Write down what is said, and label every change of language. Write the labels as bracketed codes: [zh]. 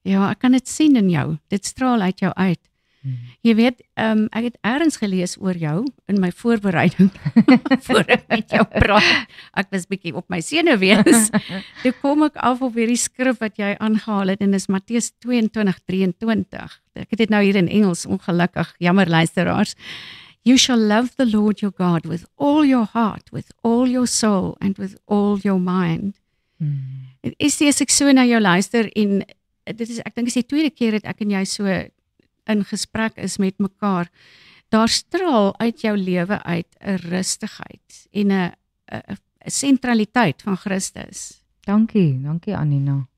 [af] Ja, ek kan dit sien in jou. Dit straal uit jou uit. Jy weet, ek het eers gelees oor jou in my voorbereiding voor ek met jou praat. Ek was bietjie op my senuwees. Toe kom ek af op hierdie skrif wat jy aangehaal het en dis Matteus 22:23. Ek het dit nou hier in Engels, ongelukkig, jammer luisteraars. [en] You shall love the Lord your God with all your heart, with all your soul and with all your mind. [af] As ek so na jou luister en dit is, ek dink is die tweede keer dat ek en jy so in gesprek is met mekaar, daar straal uit jou lewe uit 'n rustigheid en 'n sentraliteit van Christus. Dankie Anina.